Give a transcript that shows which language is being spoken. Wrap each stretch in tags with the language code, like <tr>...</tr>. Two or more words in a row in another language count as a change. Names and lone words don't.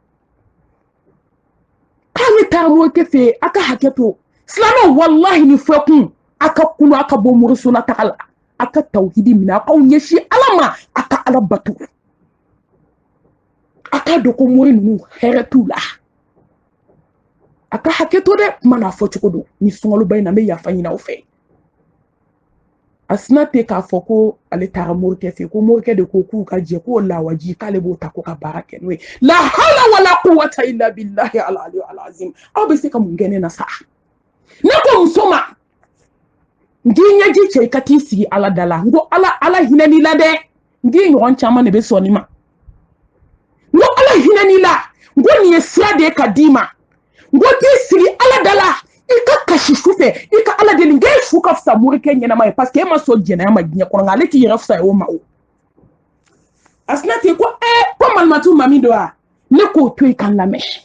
<bm>k'ale taara morikɛ fɛ yen a ka hakɛ to silamɛw walahi ni fɛ kun a ka kunu a ka bɔ moriso la taga la a ka tawhidi minɛ a k'aw ɲɛsin ala ma a ka ala bato a k'a dɔn ko mori ninnu hɛrɛ t'u la a ka hakɛ to dɛ kuma n'a fɔ cogo don ni sunkaloba in na n bɛ yafa ɲini aw fɛ a sina ten k'a fɔ ko ale taara morikɛ fɛ ko morikɛ de ko k'u ka jɛ k'o lawaji k'ale b'o ta ko ka baara kɛ n'o ye</bm> <ar>لا حول ولا قوة إلا بالله العلي العظيم</ar> <bm>aw bɛ se ka mun kɛ ne na sa ne ko muso ma n k'i ɲɛji cɛ i ka t'i sigi ala da la n ko ala hinɛ n'i la dɛ n k'i ɲɔgɔn caman de bɛ sɔn nin ma n ko ala hinɛ n'i la n ko nin ye sira de ye ka d'i ma n ko t'i sigi ala da la i ka kasi su fɛ i ka ala deli n k'e su ka fisa morikɛ ɲɛnama ye</bm> <fr>parce que</fr> <bm>e ma sɔn jɛnɛya ma diɲɛ kɔnɔ nka ale t'i yɛrɛ fisa ye o ma o a sina ten ko ko malimatu mami don wa ne k'o to yen ka n lamɛn</bm>